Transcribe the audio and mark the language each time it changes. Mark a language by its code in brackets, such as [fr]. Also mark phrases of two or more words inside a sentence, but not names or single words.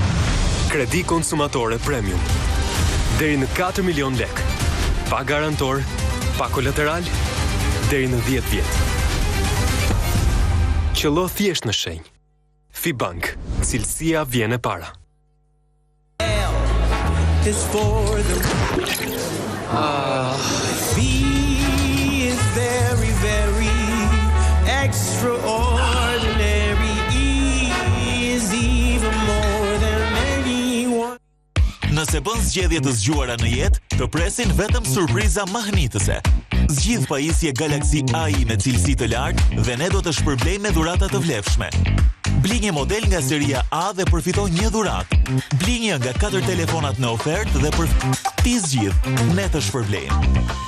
[sq] Kredi konsumatore premium. Deri në 4 milion lek. Pa garantor, pa kolateral, deri në 10 vjet. Qëllo thjesht në shenjë. FiBank, cilësia vjen e para. [en] Is very, very extraordinary. Is even more than anyone. [sq] Nëse bën zgjedhje të zgjuara në jetë, të presin vetëm surpriza mahnitëse. Zgjidh pajisje Galaxy AI me cilësi të lartë dhe ne do të shpërblejmë me dhurata të vlefshme. Bli një model nga seria A dhe përfito një dhuratë. Bli një nga 4 telefonat në ofertë dhe ti zgjidh, ne të shpërblejmë.